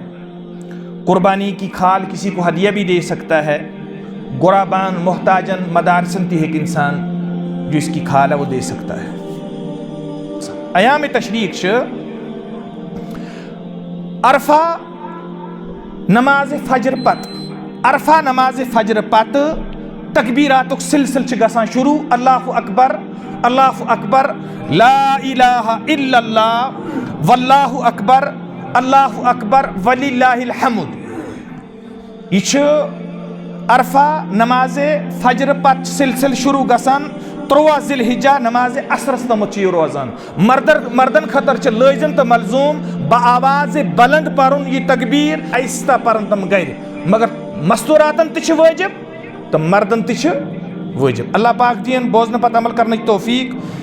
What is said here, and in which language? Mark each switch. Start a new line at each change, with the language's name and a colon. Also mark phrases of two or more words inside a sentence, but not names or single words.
Hindi: कुर्बानी की खाल किसी को हदिया भी दे सकता है। गुराबान, मोहताजन, मदारसन एक इंसान जो इसकी खाल है वो दे सकता है।
Kashmiri: अयाम तशरीक अरफा नमाज फजर पत, अरफा नमाज फजर पत तकबीरातुक सिलसिल गसान शुरू।
Arabic: الله أكبر، الله أكبر، لا إله إلا الله، والله أكبر، الله أكبر، ولله الحمد.
Kashmiri: यह अरफा नमाज फजर पत सिलसिल शुरू गसान 3 ज़िलहिज्जा नमाज असरस तमत रोजान। मर्दन खतर लाजम तो मलजूम बआवाज बुलंद परुन यह तकबीर, आहिस्ता परन तम गर, मगर मस्तूरातन ति वाजिब तो मर्दन ति वाजिब। अल्लाह पाक दीन बोजन पत
Hindi: अमल करने की तौफीक।